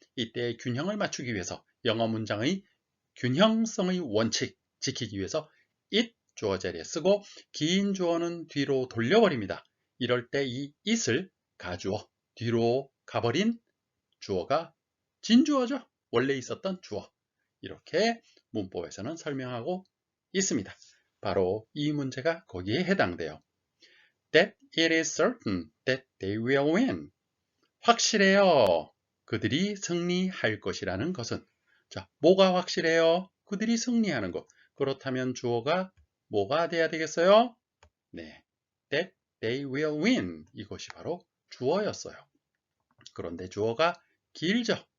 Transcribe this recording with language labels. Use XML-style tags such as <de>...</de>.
<ko>이때 균형을 맞추기 위해서 영어 문장의 균형성의 원칙 지키기 위해서 it 주어 자리에 쓰고 긴 주어는 뒤로 돌려버립니다. 이럴 때 이 it을 가주어 뒤로 가버린 주어가 진주어죠. 원래 있었던 주어. 이렇게 문법에서는 설명하고 있습니다. 바로 이 문제가 거기에 해당돼요.</ko> <en>That it is certain that they will win.</en> <ko>확실해요. 그들이 승리할 것이라는 것은. 자, 뭐가 확실해요? 그들이 승리하는 것. 그렇다면 주어가 뭐가 돼야 되겠어요?</ko> <en>네, that they will win.</en> <ko>이것이 바로 주어였어요. 그런데 주어가 길죠.</ko>